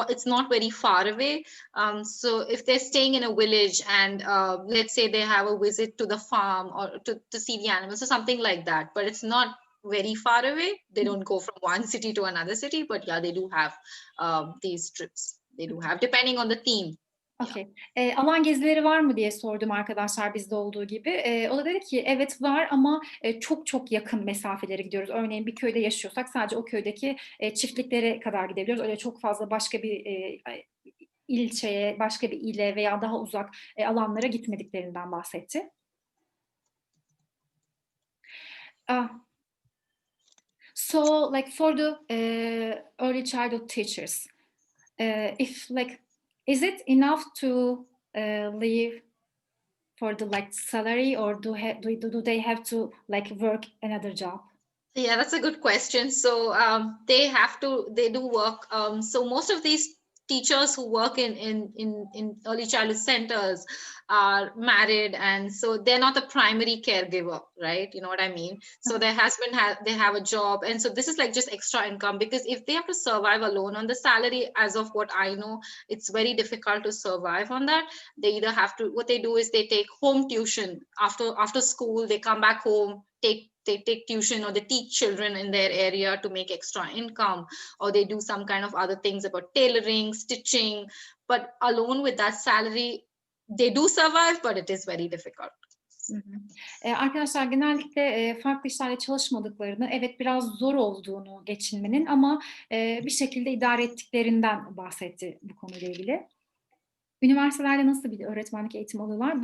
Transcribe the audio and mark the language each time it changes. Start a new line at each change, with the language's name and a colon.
English: It's not very far away. So if they're staying in a village and let's say they have a visit to the farm or to see the animals or something like that, but it's not very far away. They don't go from one city to another city, but yeah, they do have these trips. They do have, depending on the theme. Okay.
Turkish: Alan gezileri var mı diye sordum arkadaşlar, bizde olduğu gibi. O da dedi ki evet var ama çok çok yakın mesafelere gidiyoruz. Örneğin bir köyde yaşıyorsak sadece o köydeki çiftliklere kadar gidebiliyoruz. Öyle çok fazla başka bir ilçeye, başka bir ile veya daha uzak alanlara gitmediklerinden bahsetti.
English: So like for the early childhood teachers, if like, is it enough to live for the like salary, or do they have to like work another job? Yeah, that's a good question. So they do work. So most of these teachers who work in early childhood centers are married, and so they're not the primary caregiver, right? You know what I mean? So their husband they have a job, and so this is like just extra income, because if they have to survive alone on the salary, as of what I know, it's very difficult to survive on that. They either have to, what they do is they take home tuition after school. They come back home, they take tuition, or they teach children in their area to make extra income, or they do some kind of other things about tailoring, stitching. But alone with that salary, they do survive, but it is very difficult.
Turkish: Arkadaşlar genellikle farklı işlerle çalışmadıklarını, evet biraz zor olduğunu geçinmenin ama bir şekilde idare ettiklerinden bahsetti bu konuyla ilgili. Üniversitelerde nasıl bir öğretmenlik eğitimi alıyorlar?